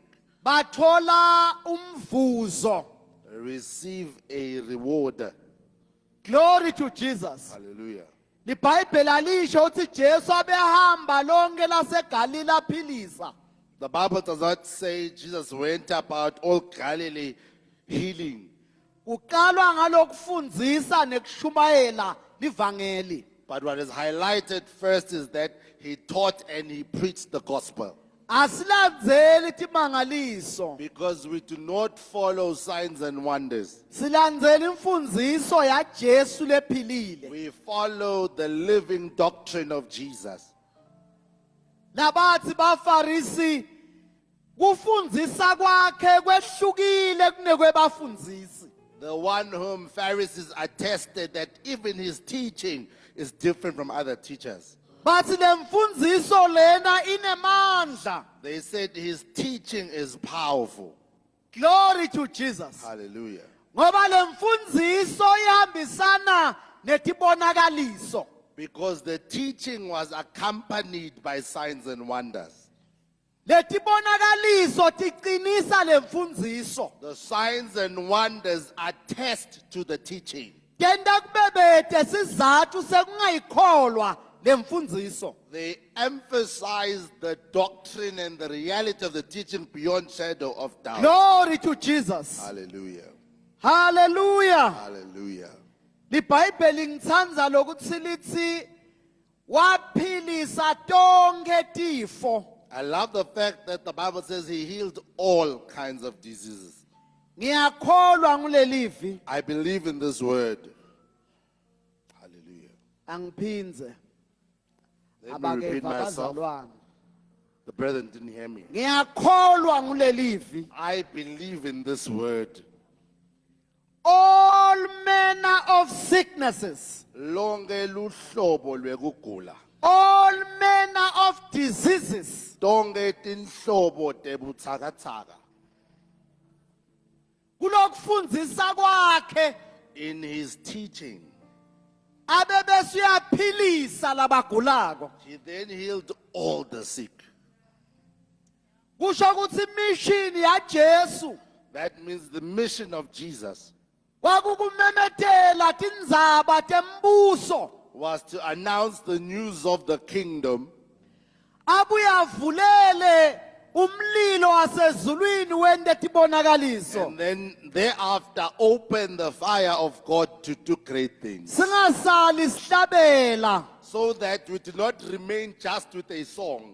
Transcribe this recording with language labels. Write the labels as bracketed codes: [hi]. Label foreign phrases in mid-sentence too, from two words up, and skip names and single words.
[ss] bathola umvuzo. [en] receive a reward. Glory to Jesus. Hallelujah. [ss] LiBhayibheli alisho ukuthi Jesu abehamba lonke laseGalile aphilisa. [en] The Bible does not say Jesus went about all Galilee healing. [ss] Kuqalwa ngalokufundzisa nekushumayela livangeli. [en] But what is highlighted first is that he taught and he preached the gospel. [ss] Asilandzeli timangaliso. [en] Because we do not follow signs and wonders. [ss] Silandzela imfundiso ya Jesu lephilile. [en] We follow the living doctrine of Jesus. [ss] Labathi baFarisi kufundisa kwakhe kwehlukile kunekwebafundzisi. [en] The one whom Pharisees attested that even his teaching is different from other teachers. [ss] Bathi lemfundiso lena inemandla. [en] They said his teaching is powerful. Glory to Jesus. Hallelujah. [ss] Ngoba lemfundiso ihambisana netibonakaliso. [en] Because the teaching was accompanied by signs and wonders. [ss] Letibonakaliso tiqinisa lemfundiso. [en] The signs and wonders attest to the teaching. [ss] Tenda kubebete sizathu sekungayikholwa lemfundiso. [en] They emphasize the doctrine and the reality of the teaching beyond shadow of doubt. Glory to Jesus. Hallelujah. Hallelujah. Hallelujah. [ss] LiBhayibheli ngithanda lokuthi lithi waphilisa tonke tifo. [en] I love the fact that the Bible says he healed all kinds of diseases. [ss] Ngiyakholwa ngulelivi. [en] I believe in this word. Hallelujah. [ss] Angiphindze. [en] Let me repeat [ss] Abakeva [en] myself. [ss] bazalwane. [en] The brethren didn't hear me. [ss] Ngiyakholwa ngulelivi. [en] I believe in this word. All manner of sicknesses, [ss] Lonke luhlobo lwekugula. [en] all manner of diseases, [ss] Tonke tinhlobo tebutsakatsaka. kulokufundisa kwakhe [en] In his teaching, [ss] abebesuyaphilisa labagulako. [en] he then healed all the sick. [ss] Kusho ukuthi mission ya Jesu [en] That means the mission of Jesus [ss] kwakukumemetela tindzaba tembuso. [en] was to announce the news of the kingdom [ss] Abuye avulele umlilo wasezulwini wende tibonakaliso. [en] and then thereafter open the fire of God to do great things. [ss] Singasali sihlabela. [en] So that we do not remain just with a song